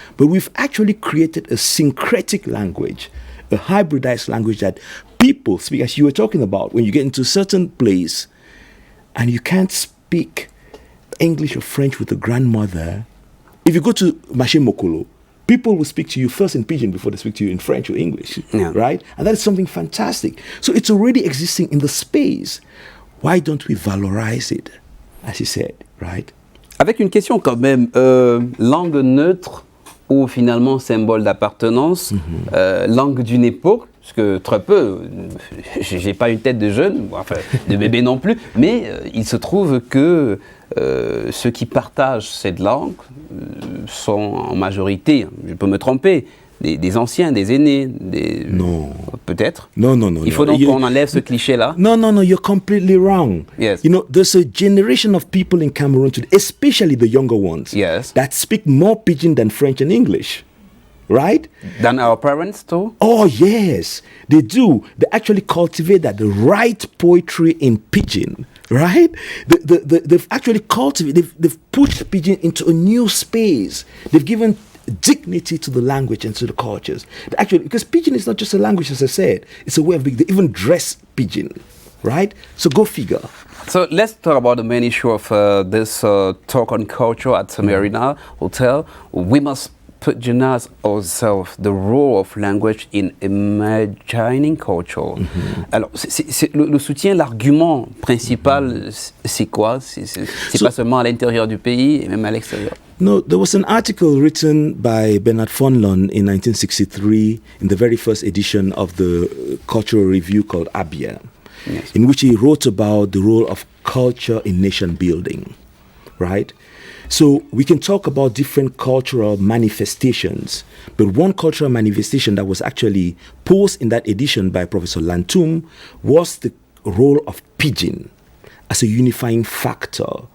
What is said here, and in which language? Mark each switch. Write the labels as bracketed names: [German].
[English] But we've actually created a syncretic language, a hybridized language that people speak, as you were talking about, when you get into a certain place and you can't speak English or French with a grandmother. If you go to Maché Mokolo, people will speak to you first in pidgin before they speak to you in French or English, right? And that is something fantastic. So it's already existing in the space. Why don't we valorize it, as he said, right? [French] Avec une question quand même, langue neutre ou finalement symbole d'appartenance, langue d'une époque, parce que très peu, j'ai pas une tête de jeune, enfin de bébé non plus, mais il se trouve que ceux qui partagent cette langue sont en majorité, je peux me tromper, des anciens, des aînés, Non. Peut-être. [English] No. [French] Il faut donc qu'on enlève ce cliché-là. [English] No, you're completely wrong. Yes. You know, there's a generation of people in Cameroon today, especially the younger ones, that speak more pidgin than French and English. Right? Than our parents too? Oh, yes, they do. They actually cultivate that, the right poetry in pidgin, right? They've actually cultivated, they've pushed pidgin into a new space. They've given dignity to the language and to the cultures. Actually, because pidgin is not just a language, as I said, it's a way of being. They even dress pidgin, right? So go figure. So let's talk about the main issue of this talk on culture at Marina Hotel. We must pidginize ourselves, the role of language in imagining culture. [French] Alors, le soutien, l'argument principal, c'est quoi? C'est pas seulement à l'intérieur du pays, et même à l'extérieur. [English] No, there was an article written by Bernard Fonlon in 1963 in the very first edition of the cultural review called Abia, in which he wrote about the role of culture in nation building, right? So we can talk about different cultural manifestations, but one cultural manifestation that was actually posed in that edition by Professor Lantum was the role of pidgin as a unifying factor.